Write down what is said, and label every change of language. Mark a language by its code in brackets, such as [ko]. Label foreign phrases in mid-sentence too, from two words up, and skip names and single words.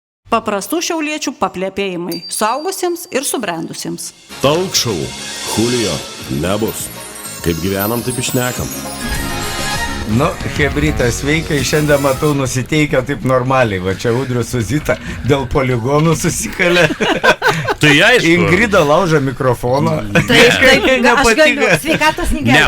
[lt] Paprastų šiauliečių paplepėjimai suaugusiems ir subrendusiems. [en] Talk show. Julio, [lt] nebus. Kaip gyvenam, taip išnekam. Nu, hebrytą, sveikai, šiandien matau nusiteikę taip normaliai. Va čia Udrius su Zita dėl poligonų susikalė. Tai aišku. Ingrida lauža mikrofoną. Taip, nepatinka. Sveikatos negeria.